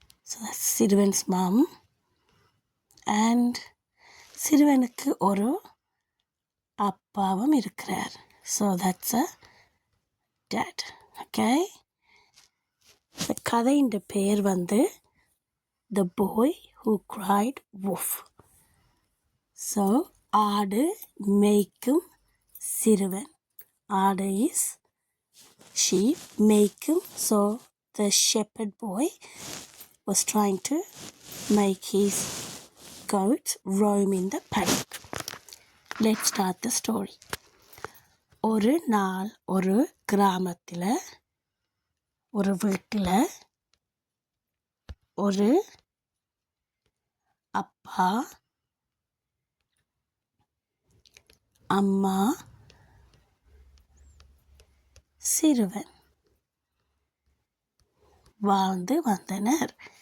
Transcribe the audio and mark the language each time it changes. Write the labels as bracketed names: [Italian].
[English] so that's [Tamil] சிறுவன்ஸ் [English] mom. And [Tamil] சிறுவனுக்கு ஒரு அப்பாவும் இருக்கிறார். [English] So that's a dad. [Tamil] Okay, இந்த கதையின் பெயர் The Boy Who Cried Wolf. So ஆடு மேய்க்கும் சிறுவன். ஆடு [English] is sheep, [Tamil] மேய்க்கும். [English] So the shepherd boy was trying to make his goats roam in the paddock. Let's start the story. [Tamil] ஒரு நாள் ஒரு கிராமத்தில் ஒரு வீட்டில் ஒரு அப்பா, அம்மா, சிறுவன் வாழ்ந்து வந்தனர்.